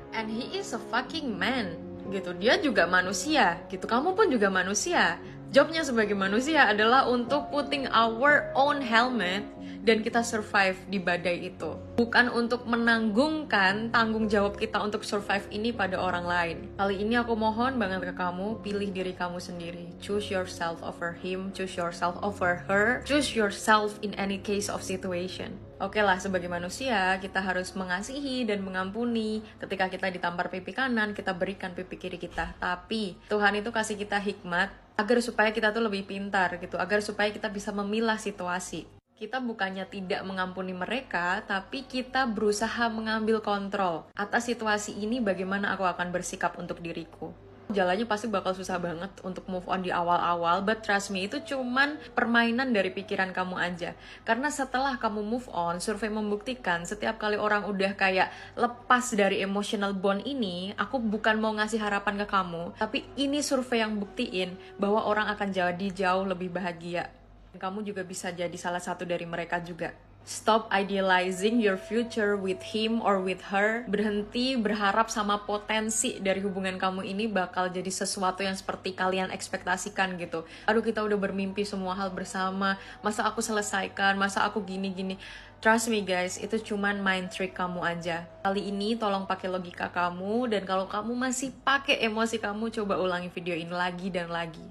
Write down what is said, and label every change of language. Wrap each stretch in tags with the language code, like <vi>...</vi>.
<en>And he is a fucking man</en> <id>gitu, dia juga manusia gitu, kamu pun juga manusia. Jobnya sebagai manusia adalah untuk</id> <en>putting our own helmet,</en> <id>dan kita survive di badai itu, bukan untuk menanggungkan tanggung jawab kita untuk survive ini pada orang lain. Kali ini aku mohon banget ke kamu, pilih diri kamu sendiri.</id> <en>Choose yourself over him, choose yourself over her, choose yourself in any case of situation.</en> <id>Oke lah, sebagai manusia, kita harus mengasihi dan mengampuni. Ketika kita ditampar pipi kanan, kita berikan pipi kiri kita. Tapi, Tuhan itu kasih kita hikmat, agar supaya kita tuh lebih pintar gitu, agar supaya kita bisa memilah situasi. Kita bukannya tidak mengampuni mereka, tapi kita berusaha mengambil kontrol atas situasi ini, bagaimana aku akan bersikap untuk diriku. Jalannya pasti bakal susah banget untuk move on di awal-awal,</id> <en>but trust me,</en> <id>itu cuman permainan dari pikiran kamu aja. Karena setelah kamu move on, survei membuktikan setiap kali orang udah kayak lepas dari emotional bond ini, aku bukan mau ngasih harapan ke kamu, tapi ini survei yang buktiin bahwa orang akan jadi jauh lebih bahagia. Kamu juga bisa jadi salah satu dari mereka juga.</id> <en>Stop idealizing your future with him or with her.</en> <id>Berhenti berharap sama potensi dari hubungan kamu ini bakal jadi sesuatu yang seperti kalian ekspektasikan gitu. Aduh, kita udah bermimpi semua hal bersama, masa aku selesaikan, masa aku gini-gini.</id> <en>Trust me guys,</en> <id>itu cuman mind trick kamu aja. Kali ini tolong pakai logika kamu, dan kalau kamu masih pakai emosi kamu, coba ulangi video ini lagi dan lagi.</id>